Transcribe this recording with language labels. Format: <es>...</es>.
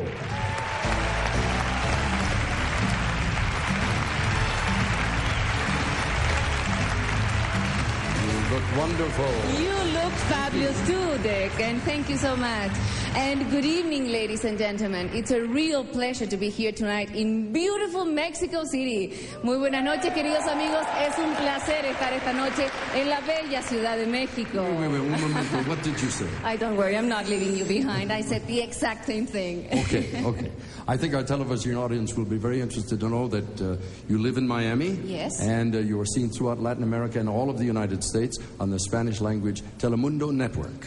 <en>You look wonderful. You look fabulous too, Dick, and thank you so much. And good evening, ladies and gentlemen. It's a real pleasure to be here tonight in beautiful Mexico City.</en> <es>Muy buenas noches, queridos amigos. Es un placer estar esta noche en la bella Ciudad de México.</es> <en>Wait,</en> <es>un momento.</es> <en>What did you say? Don't worry, I'm not leaving you behind. I said the exact same thing. Okay. I think our television audience will be very interested to know that you live in Miami. Yes. And you are seen throughout Latin America and all of the United States on the Spanish language Telemundo Network.</en>